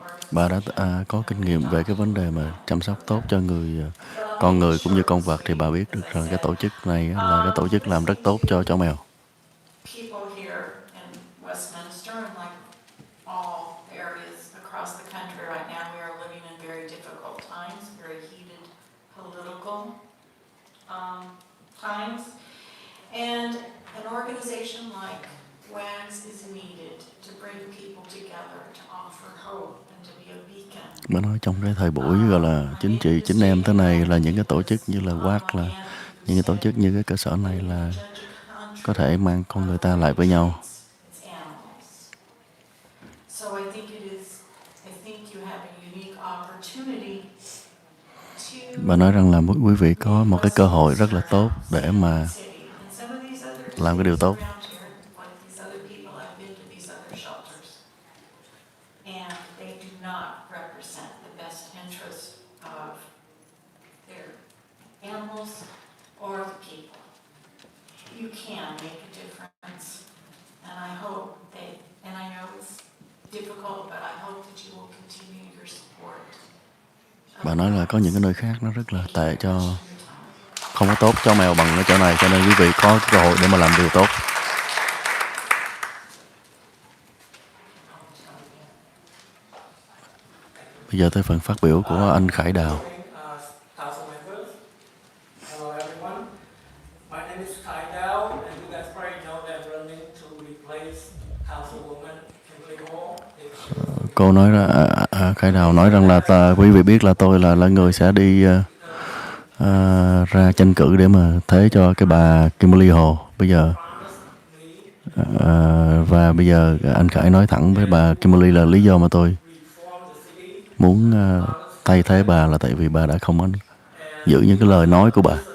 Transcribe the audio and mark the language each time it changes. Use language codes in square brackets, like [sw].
[vi] Bà đã có kinh nghiệm về cái vấn đề mà chăm sóc tốt cho con người cũng như con vật, thì bà biết được rằng cái tổ chức này là cái tổ chức làm rất tốt cho chó mèo. [en] People here in Westminster and like all areas across the country right now, we are living in very difficult times, very heated political times. And an organization like WAGS is needed to bring people together, to offer hope and to be a beacon. Bà nói trong cái thời buổi gọi là chính trị chính em thế này, là những cái tổ chức như là WAGS, là những cái tổ chức như cái cơ sở này là có thể mang con người ta lại với nhau. So I think it is I think you have a unique opportunity to [vi] Bà nói rằng là quý vị có một cái cơ hội rất là tốt để mà [en] city. And some of these other [vi] làm cái điều tốt. [en] around here, like these other people, I've been to these other shelters. And they do not represent the best interests of their animals or the people. You can make a difference. And I hope and I know it's difficult, but I hope that you will continue your support. [vi] Bà nói là có những cái nơi khác nó rất là tệ, không có tốt cho mèo bằng ở chỗ này, cho nên quý vị có cơ hội để mà làm điều tốt. Bây giờ tới phần phát biểu của anh Khải Đào. [en] Council members, hello everyone. My name is Kai Dao, and you guys probably know that I'm running to replace Councilwoman Kimberly Hall. [vi] Cô nói Khải Đào nói rằng là quý vị biết là tôi là người sẽ đi ra tranh cử để mà thế cho cái bà Kimberly Hồ bây giờ. Và bây giờ anh Khải nói thẳng với bà Kimberly là lý do mà tôi muốn thay thế bà là tại vì bà đã không có giữ những cái lời nói của bà.